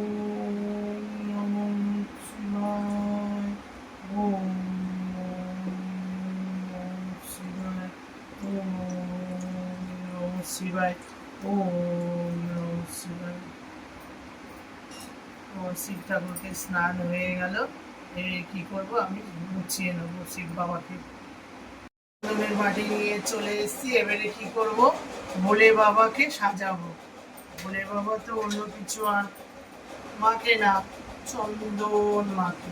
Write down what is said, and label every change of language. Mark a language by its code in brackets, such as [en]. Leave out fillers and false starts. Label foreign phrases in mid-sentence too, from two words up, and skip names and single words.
[sa] নমঃ শিবায়, ওম নমঃ শিবায়, ওম নমঃ শিবায়, ওম নমঃ শিবায়। [bn] শিব ঠাকুরকে স্নান হয়ে গেল। কি করব, আমি গুছিয়ে নেবো শিব বাবাকে। চন্দনের বাটি নিয়ে চলে এসেছি। এবারে কি করব, ভোলে বাবাকে সাজাবো। ভোলে বাবা তো অন্য কিছু আর মাখে না, চন্দন মাখে।